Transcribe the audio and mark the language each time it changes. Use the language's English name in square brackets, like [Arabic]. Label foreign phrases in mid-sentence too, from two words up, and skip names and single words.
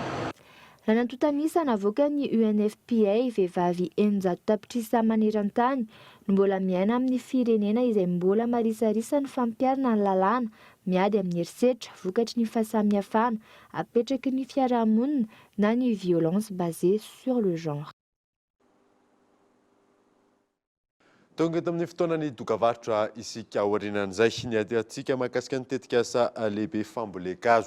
[Malagasy] Raha nantotanisa navoaka ny UNFPA vehivavy 100 tapitrisa maneran-tany no mbola miaina amin'ny firenena izay mbola marisarisa ny fampiarana ny lalàna miady amin'ny herisetra vokatry ny fahasamihafana apetraky ny fiarahamonina na ny [French] violence basée sur le genre. [Malagasy] Tonga eto amin'ny fotoanany dokavarotra isika aorianan'izay ny atsika mahakasika ny tetikasa lehibe fambolekazo.